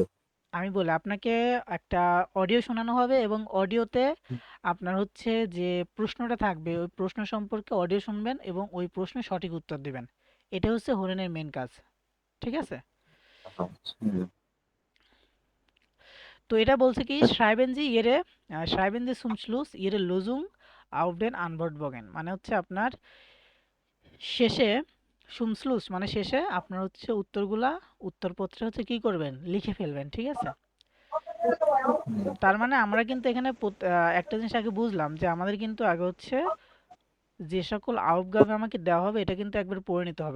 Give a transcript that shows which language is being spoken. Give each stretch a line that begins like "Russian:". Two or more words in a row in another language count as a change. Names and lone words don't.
Bangla: আমি বলি আপনাকে, একটা অডিও শোনানো হবে এবং অডিওতে আপনার হচ্ছে যে প্রশ্নটা থাকবে ওই প্রশ্ন সম্পর্কে অডিও শুনবেন এবং ওই প্রশ্নের সঠিক উত্তর দিবেন। এটা হচ্ছে হরেনের মেন কাজ, ঠিক আছে? হুম। তো এটা বলছে কি
German: schreiben Sie zum Schluss Ihre Lösung auf den Antwortbogen,
Bangla: মানে হচ্ছে আপনার শেষে
German: zum Schluss
Bangla: মানে শেষে আপনার হচ্ছে উত্তরগুলা উত্তরপত্রে হচ্ছে কি করবেন, লিখে ফেলবেন, ঠিক আছে? তার মানে আমরা কিন্তু এখানে একটা জিনিস আগে বুঝলাম যে আমাদের কিন্তু আগে হচ্ছে যে সকল আউপগাবে আমাকে দেওয়া হবে এটা কিন্তু একবার পড়ে নিতে হবে।